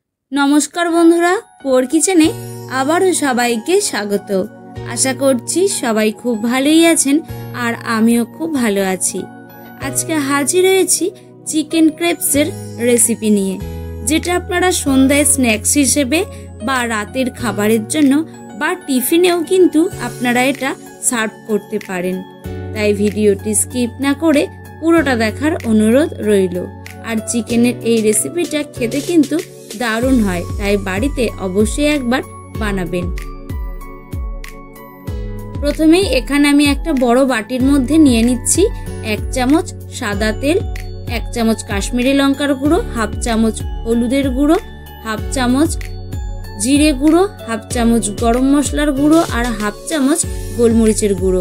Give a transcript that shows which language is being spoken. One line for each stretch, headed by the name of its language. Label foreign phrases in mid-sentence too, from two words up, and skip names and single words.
Bangla: নমস্কার বন্ধুরা পোর কিচেনে আবারো সবাইকে স্বাগত। আশা করছি সবাই খুব ভালোই আছেন আর আমিও খুব ভালো আছি। আজকে হাজির হয়েছি চিকেন ক্রেপসের রেসিপি নিয়ে, যেটা আপনারা সন্ধ্যায় স্ন্যাক্স হিসেবে বা রাতের খাবারের জন্য বা টিফিনেও কিন্তু আপনারা এটা সার্ভ করতে পারেন। তাই ভিডিওটি স্কিপ না করে পুরোটা দেখার অনুরোধ রইলো। আর চিকেনের এই রেসিপিটা খেতে কিন্তু दारुण হয়, তাই বাড়িতে অবশ্যই একবার বানাবেন। প্রথমেই এখানে আমি একটা বড় বাটির মধ্যে নিয়ে নিচ্ছি 1 চামচ সাদা তেল, 1 চামচ কাশ্মীরি লঙ্কার গুঁড়ো, হাফ চামচ হলুদের গুঁড়ো, হাফ চামচ জিরে গুঁড়ো, হাফ চামচ গরম মশলার গুঁড়ো আর হাফ চামচ গোলমরিচের গুঁড়ো।